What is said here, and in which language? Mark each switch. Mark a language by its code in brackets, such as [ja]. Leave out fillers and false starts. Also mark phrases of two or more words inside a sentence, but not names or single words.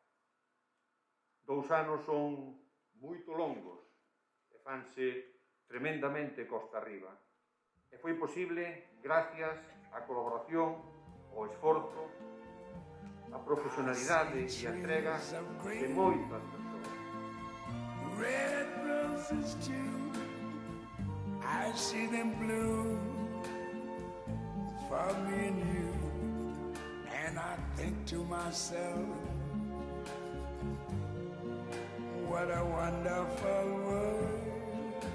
[gl] 2 anos son moito longos e fanse tremendamente costa arriba. E foi posible gracias á colaboración, ao esforzo, a profesionalidade e a entrega de moitas persoas. [en] Red roses too, I see them bloom for me and you, and I think to myself, what a wonderful world.